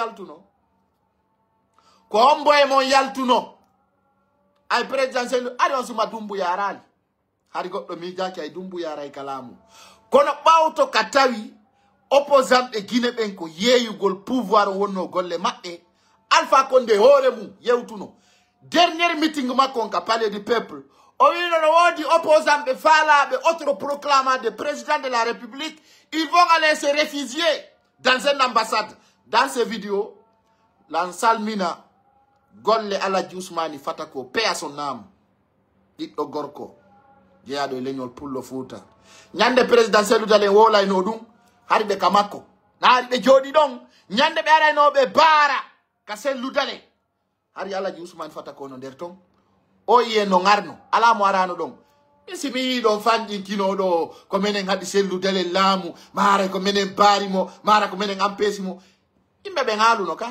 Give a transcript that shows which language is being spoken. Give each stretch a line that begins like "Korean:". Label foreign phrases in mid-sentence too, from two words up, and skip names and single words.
Fula: mon yaltuno ay président Cellou ari on suma dumbu yarali hari goɗɗo miijaki ay dumbu yaray kalamu kono ɓawto ka tawi opposant ɓe Guinée ɓen ko yeeyugol pouvoir wonno golle maɓɓe Alpha Condé hoore mum yewtuno
French: dernier meeting
Fula: makko on ka palais du peuple o wino no woodi opposant ɓe faalaɓe
French: autoproclamant de président de la République ils vont aller se réfugier dans une ambassade
Fula: dans ces vidéos lan salmina golle Alaji Ousmani Fatako
French: paix à son âme
Fula: ɗiɗɗo gorko jeyaɗo e leñol Pullo Fouta ñande président Cellou Dalein wolayno ɗum hari ɓe ka makko naari ɓe jooɗi ɗon ñande ɓe araynoɓe baara ka Cellou Dalein hari Alaji Ousmane Fatako no nder ton o yiye no ngarno ala mo arano ɗon min si mi yi ɗon fanƴinkinoɗo ko minen haɗi Cellou Dalein laamu mara ko minen baarimo mara ko minen ampesimo yimɓe ɓe ngaaluno ka